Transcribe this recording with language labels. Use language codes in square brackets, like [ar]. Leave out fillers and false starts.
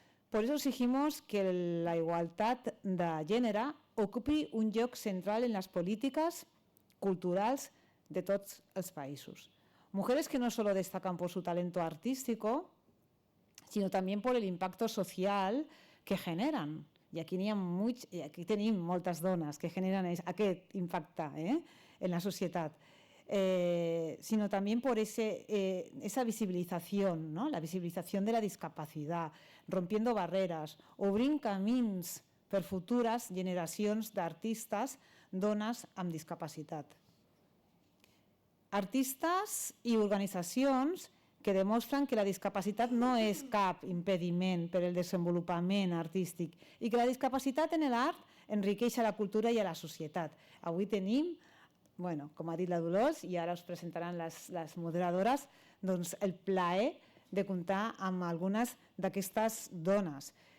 [es] Por eso exigimos que la igualdad de [ca] gènere ocupi un lloc central [es] en las políticas [ca] culturals de tots els països. [es] Mujeres que no solo destacan por su talento artístico, sino también por el impacto social que generan. [ca] I aquí tenim moltes dones que generen aquest impacte en la societat. [es] Sino también por esa visibilización, ¿no? La visibilización de la discapacidad, rompiendo barreras, [ca] obrint camins per futures generacions d'artistes dones amb discapacitat. Artistes i organitzacions que demostren que la discapacitat no és cap impediment per al desenvolupament artístic i que la discapacitat en l'art enriqueix a la cultura i a la societat. Avui tenim, com ha dit la Dolors, i ara us presentaran les moderadores, el plaer de comptar amb algunes d'aquestes dones.